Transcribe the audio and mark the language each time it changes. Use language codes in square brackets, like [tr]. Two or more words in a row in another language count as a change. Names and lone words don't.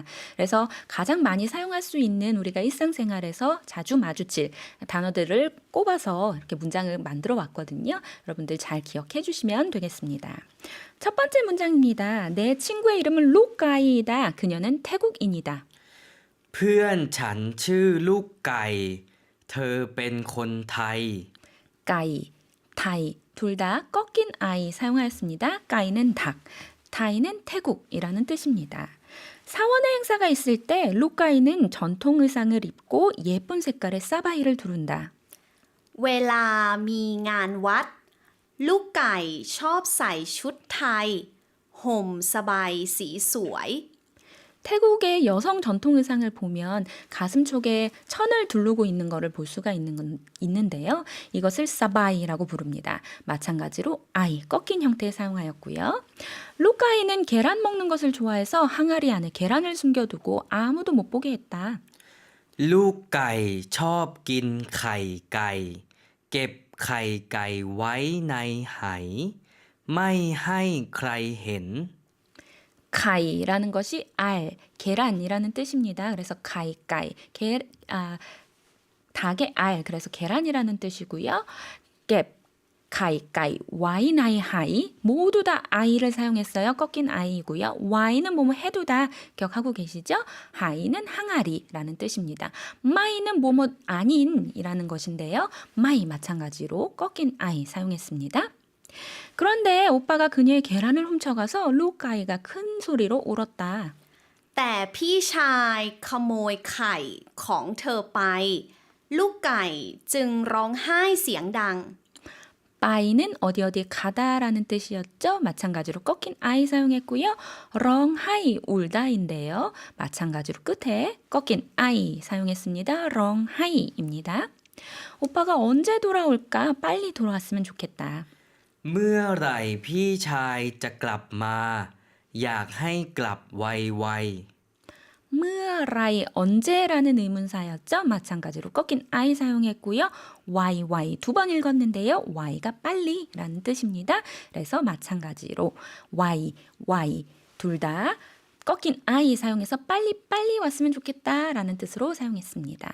[ko] 그래서 가장 많이 사용할 수 있는 우리가 일상생활에서 자주 마주칠 단어들을 꼽아서 이렇게 문장을 만들어 왔거든요. 여러분들 잘 기억해 주시면 되겠습니다. 첫 번째 문장입니다. 내 친구의 이름은 루카이다. 그녀는 태국인이다. [th] เพื่อนฉันชื่อลูกไก่ เธอเป็นคนไทย [ko] 까이, 타이 둘 다 꺾인 아이 사용하였습니다. 까이는 닭, 타이는 태국이라는 뜻입니다. 사원의 행사가 있을 때 루카이는 전통 의상을 입고 예쁜 색깔의 사바이를 두른다. [th] เวลามีงานวัด ลูกไก่ชอบใส่ชุดไทย ห่มสบายสีสวย [ko] 태국의 여성 전통 의상을 보면 가슴 쪽에 천을 두르고 있는 것을 볼 수가 있는데요. 이것을 사바이라고 부릅니다. 마찬가지로 아이, 꺾인 형태에 사용하였고요. 루카이는 계란 먹는 것을 좋아해서 항아리 안에 계란을 숨겨두고 아무도 못 보게 했다. [th] ลูกไก่ชอบกินไข่ไก่ เก็บไข่ไก่ไว้ในไหไม่ให้ใครเห็น [ko] 가이라는 것이 알, 계란이라는 뜻입니다. 그래서 가이가이, 닭의 알, 그래서 계란이라는 뜻이고요. 깹, [th] ไข่ไก่ ไว้ในไห [ko] 모두 다 아이를 사용했어요. 꺾인 아이이고요. 와이는 뭐뭐 해도 다 기억하고 계시죠? 하이는 항아리라는 뜻입니다. 마이는 뭐뭐 아닌이라는 것인데요. 마이 마찬가지로 꺾인 아이 사용했습니다. 그런데 오빠가 그녀의 계란을 훔쳐가서 루카이가 큰 소리로 울었다. [th] แต่พี่ชายขโมยไข่ของเธอไป ลูกไก่จึงร้องไห้เสียงดัง [ko] 빠이는 어디 어디에 가다라는 뜻이었죠. 마찬가지로 꺾인 아이 사용했고요. 렁하이 울다인데요. 마찬가지로 끝에 꺾인 아이 사용했습니다. 렁하이입니다. 오빠가 언제 돌아올까? 빨리 돌아왔으면 좋겠다. [th] เมื่อไหร่พี่ชายจะกลับมา อยากให้กลับไว [ko] 므라이 언제라는 의문사였죠. 마찬가지로 꺾인 I 사용했고요. y 두 번 읽었는데요. y가 빨리라는 뜻입니다. 그래서 마찬가지로 y 둘 다 꺾인 I 사용해서 빨리 왔으면 좋겠다라는 뜻으로 사용했습니다.